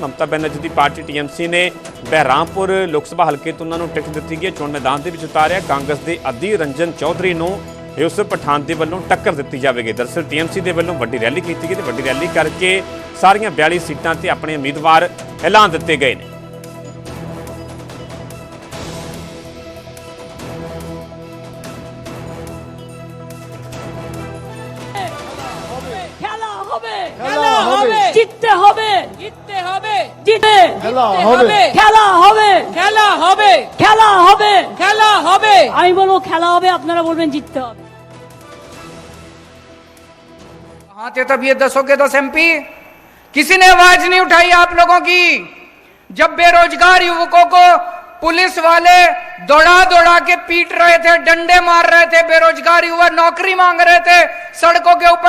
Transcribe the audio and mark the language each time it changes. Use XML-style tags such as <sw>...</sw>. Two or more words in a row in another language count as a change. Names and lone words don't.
<pa>ਮਮਤਾ ਬੈਨਰਜੀ ਦੀ ਪਾਰਟੀ TMC ਨੇ ਬਹਿਰਾਮਪੁਰ ਲੋਕ ਸਭਾ ਹਲਕੇ ਤੋਂ ਉਹਨਾਂ ਨੂੰ ਟਿਕਟ ਦਿੱਤੀ ਗਈ ਹੈ। ਚੋਣ ਮੈਦਾਨ ਦੇ ਵਿੱਚ ਉਤਾਰਿਆ। ਕਾਂਗਰਸ ਦੇ ਅਧੀਰ ਰੰਜਨ ਚੌਧਰੀ ਨੂੰ ਯੂਸਫ ਪਠਾਨ ਦੇ ਵੱਲੋਂ ਟੱਕਰ ਦਿੱਤੀ ਜਾਵੇਗੀ। ਦਰਅਸਲ TMC ਦੇ ਵੱਲੋਂ ਵੱਡੀ ਰੈਲੀ ਕੀਤੀ ਗਈ ਤੇ ਵੱਡੀ ਰੈਲੀ ਕਰਕੇ ਸਾਰੀਆਂ 42 ਸੀਟਾਂ ਤੇ ਆਪਣੇ ਉਮੀਦਵਾਰ ਐਲਾਨ ਦਿੱਤੇ ਗਏ ਨੇ।</pa> <bn>জিততে হবে, জিততে হবে, জিতে খেলা হবে, খেলা হবে, খেলা হবে, খেলা হবে, খেলা হবে। আমি বলবো খেলা হবে, আপনারা বলবেন জিততে হবে।</bn> <hi>कहाँ थे तब ये 10 के 10 MP? किसी ने आवाज नहीं उठाई आप लोगों की जब बेरोजगार युवकों को पुलिस वाले दौड़ा दौड़ा के पीट रहे थे, डंडे मार रहे थे, बेरोजगार युवा नौकरी मांग रहे थे सड़कों के ऊपर।</hi>